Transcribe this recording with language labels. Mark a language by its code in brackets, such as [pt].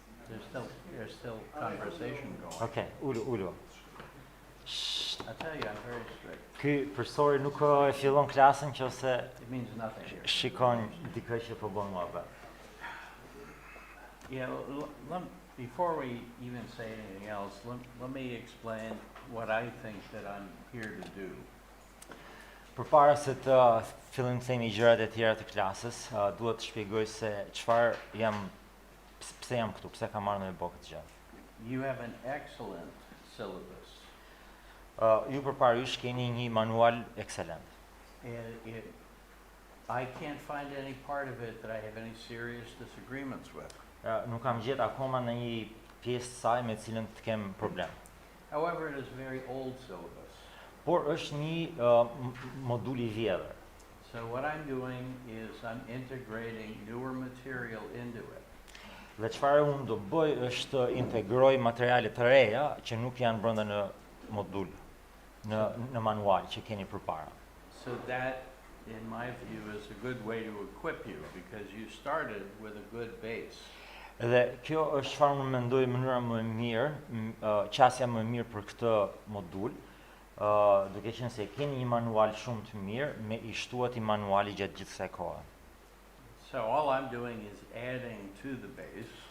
[en] there's still conversation going. Okay, ulo. I tell you, I'm very strict. [sq] Ky profesori nuk e fillon klasën nëse [en] It means nothing here. [sq] shikon dikë që po bën mohabet. [en] Yeah, before we even say anything else, let me explain what I think that I'm here to do. [sq] Përpara se të fillim të themi gjërat e tjera të klasës, duhet të shpjegoj se pse jam këtu, pse kam marrë me bë këtë gjë. [en] You have an excellent syllabus. [sq] Ju përpara jush keni një manual ekselent. [en] I can't find any part of it that I have any serious disagreements with. [sq] Nuk kam gjetë akoma në një pjesë të saj me cilën të kem problem. [en] However, it is a very old syllabus. [sq] Por është një modul I vjetër. [en] So what I'm doing is I'm integrating newer material into it. [sq] Dhe çfarë unë do bëj është të integroj materiale të reja që nuk janë brenda në modul, në manual që keni përpara. [en] So that, in my view, is a good way to equip you because you started with a good base. [sq] Dhe kjo është çfarë unë mendoj mënyra më e mirë, qasja më e mirë për këtë modul, duke qenë se keni një manual shumë të mirë me I shtuat I manuali gjatë gjithë kësaj kohe. [en] So all I'm doing is adding to the base.